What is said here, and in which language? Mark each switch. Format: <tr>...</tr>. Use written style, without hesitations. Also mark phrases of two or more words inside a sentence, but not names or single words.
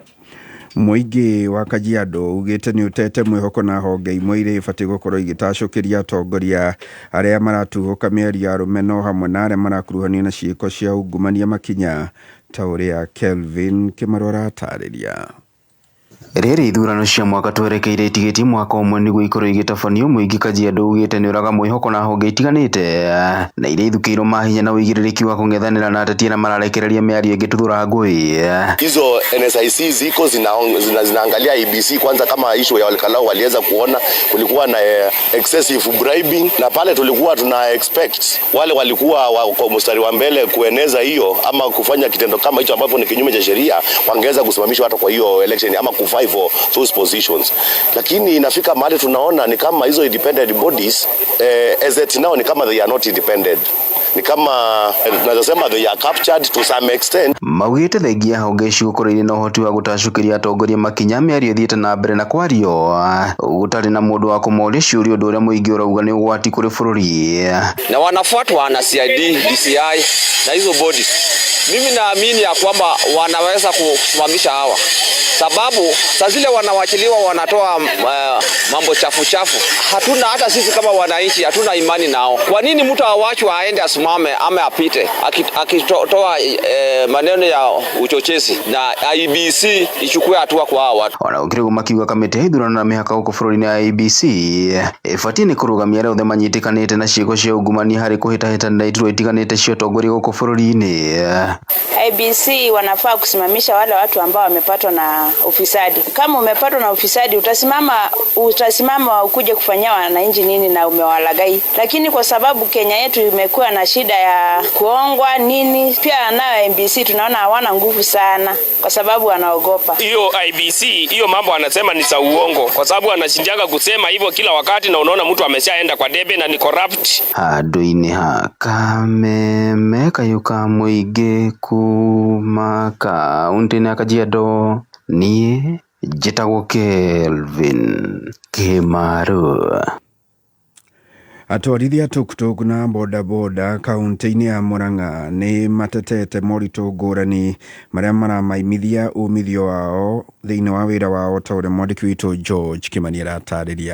<ki>Mũingĩ wa Kajiado ugĩte nĩ ũtete mwĩhoko na honge imwe iria ibatiĩ gũkorwo igĩtacũkĩria atongoria arĩa maratuhuka mĩario ya rũmena hamwe na arĩa marakuruhanio na ciĩko cia ungumania makinya ta ũrĩa Kelvin Kĩmarora atarĩria. Rĩrĩ ithurano cia mwaka twerekeire itigĩti mwaka ũmwe nĩguo ikorwo igĩtabanio, mũingĩ Kajiado ugĩte nĩ ũraga mwĩhoko na honge itiganĩte na iria ithukĩirwo mahinya na ũigĩrĩrĩki wa kũng'ethanĩra na ateti arĩa mararekereria mĩario ĩngĩtuthũra ngũĩ.</ki> <sw>Hizo NSIC ziko zinaangalia IEBC kwanza, kama issue ya Olkalau waliweza kuona kulikuwa na</sw> <en>excessive bribing,</en> <sw>na pale tulikuwa tuna expect wale walikuwa kwa mstari wa mbele kueneza hiyo ama kufanya kitendo kama hicho ambapo ni kinyume cha sheria, wangeweza kusimamishwa hata kwa hiyo election ama</sw> <en>for those positions.</en> <sw>Lakini inafika mahali tunaona ni kama hizo</sw> <en>independent bodies as it now</en> <sw>ni kama</sw> <en>they are not independent,</en> <sw>ni kama tunasema</sw> <en>they are captured to some extent.</en> <ki>Maugĩte thengia honge ici gũkorwo irĩ na ũhoti wa gũtacũkĩria atongoria makinya mĩario thiĩte na mbere na kwario, gũtarĩ na mũndũ wa kũmoria ciũria, ũndũ ũrĩa mũingĩ ũrauga nĩ ũgwati kũrĩ bũrũri.</ki> <sw>Na wanafuatwa na CID, DCI na hizo bodies. Mimi naamini ya kwamba wanaweza kusimamisha hawa, sababu saa zile wanawachiliwa wanatoa mambo chafu. Hatuna hata sisi kama wananchi hatuna imani nao. Kwa nini mtu awachwe aende asimame ama apite akitoa maneno ya uchochezi na IEBC ichukue hatua kwa hawa watu?</sw> <ki>Wanaukire makiuga kamĩtĩ ya ithurano na mĩhaka gũkũ bũrũri-inĩ ya IEBC ĩbatiĩ nĩ kũrũgamia arĩa othe manyitĩkanĩte na ciĩko cia ungumania harĩ kũhĩtahĩtanĩra iturwa itiganĩte cia ũtongoria gũkũ bũrũri-inĩ.</ki> <sw>IEBC wanafaa kusimamisha wale watu ambao wamepatwa na ufisadi. Kama umepatwa na ufisadi utasimama ukuje kufanyia wananchi nini na umewalagai. Lakini kwa sababu Kenya yetu imekuwa na shida ya kuongwa nini, pia nayo IEBC tunaona hawana nguvu sana kwa sababu wanaogopa. Hiyo IEBC hiyo mambo anasema ni za uongo, kwa sababu anashindaga kusema hivyo kila wakati, na unaona mtu ameshaenda kwa debe na ni corrupt.</sw> <ki>Handũ-inĩ ha Kameme, kayuka mũingĩ kuma kaunti-inĩ ya Kajiado, niĩ njĩtagwo Kelvin Kĩmarora. Atwarithia tuk-tuk na bodaboda kaunti-inĩ ya Murang'a nĩ matetete moritũ ngũrani marĩa maramaimithia umithio wao thĩinĩ wa wĩra wao, ta ũrĩa mwandĩki witũ George Kimani aratarĩria.</ki>